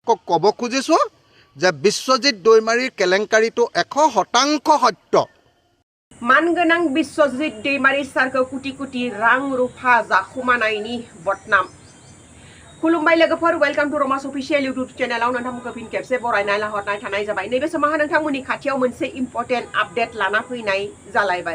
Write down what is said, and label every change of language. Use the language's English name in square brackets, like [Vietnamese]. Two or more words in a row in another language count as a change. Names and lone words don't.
[Assamese] আপোনালোকক ক'ব খুজিছোঁ যে বিশ্বজিৎ দৈমাৰীৰ কেলেংকাৰীটো 100% সত্য। [Bodo] मानगोनां बिश्वजित दैमारी सारखौ कुटि कुटि रां रुफा जाखुमानायनि बदनाम। खुलुमबाय लोगोफोर, [English] welcome to [Bodo] रमास अफिशियल यूट्यूब चैनलाव नोंथांमोनखौ फिन खेबसे बरायनाय लाहरनाय थानाय जाबाय। नैबे समावहा नोंथांमोननि खाथियाव मोनसे [English] important update [Bodo] लाना फैनाय जालायबाय।